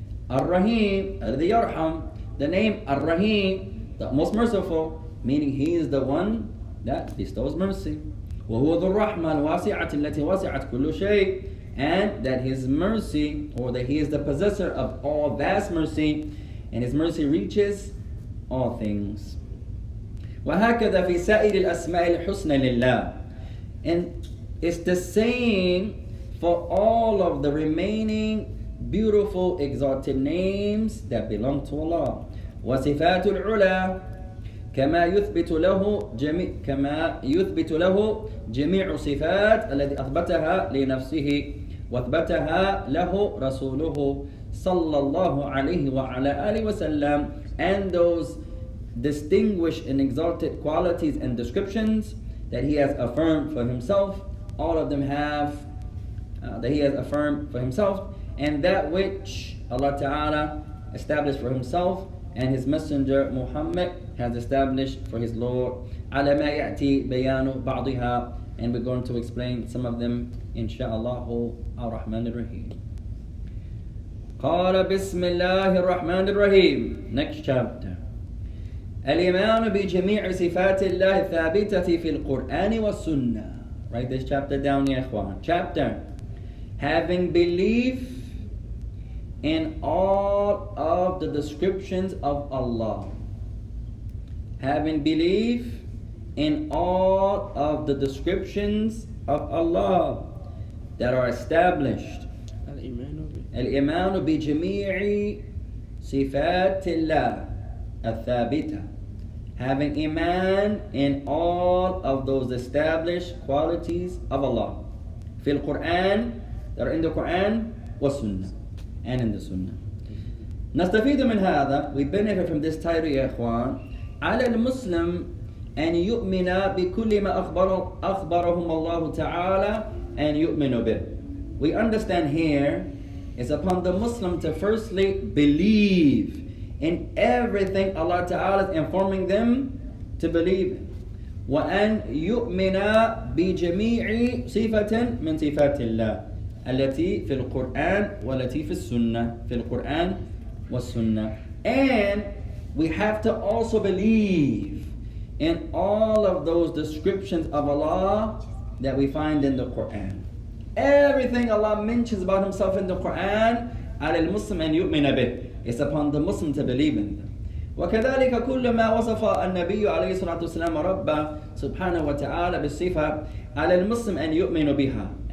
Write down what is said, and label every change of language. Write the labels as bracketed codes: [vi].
[en] Ar-Rahim, the Yarham, the name Ar-Rahim, the most merciful, meaning He is the one that bestows mercy. [ar] وهو ذو الرحمة الواسعة التي وسعت كل شيء, [en] and that His mercy, or that He is the possessor of all vast mercy, and His mercy reaches all things. [ar] وهكذا في سائر الأسماء الحسنى لله. [en] And it's the same for all of the remaining beautiful exalted names that belong to Allah. [ar] وصفات العلا كما يثبت له جميع صفات التي أثبتها لنفسه وأثبتها له رسوله صلى الله عليه وعلى آله وسلم. [en] And those distinguished and exalted qualities and descriptions that He has affirmed for Himself, all of them have that He has affirmed for Himself, and that which Allah Ta'ala established for Himself and His Messenger Muhammad has established for His Lord. [ar] على ما يأتي بيان بعضها, [en] and we're going to explain some of them insha'Allah ar-Rahman ar-Rahim. [ar] قال بسم الله الرحمن الرحيم. [en] Next chapter. [ar] الإيمان بجميع صفات الله الثابتة في القرآن والسنة. [en] Write this chapter down, ya ikhwan. Chapter. Having belief in all of the descriptions of Allah. Having belief in all of the descriptions of Allah that are established. [ar] الإيمان بجميع صفات الله الثابتة. [en] Having iman in all of those established qualities of Allah. [ar] في القرآن, [en] that are in the Quran, [ar] والسنة, [en] and in the Sunnah. [ar] نستفيد من هذا, [en] we benefit from this title [ar] يا إخوان. على المسلم أن يؤمن بكل ما أخبرهم الله تعالى أن يؤمن به. [en] We understand here is upon the Muslim to firstly believe in everything Allah Ta'ala is informing them to believe in. [ar] وأن يؤمن بجميع صفة من صفات الله التي في القرآن والتي في السنة. في القرآن والسنة. [en] And we have to also believe in all of those descriptions of Allah that we find in the Quran. Everything Allah mentions about Himself in the Quran, [ar] على المسلم أن يؤمن به. [en] It's upon the Muslim to believe in them. [ar] وكذلك كل ما وصف النبي عليه الصلاة والسلام ربه سبحانه وتعالى بالصفة على المسلم أن يؤمن بها.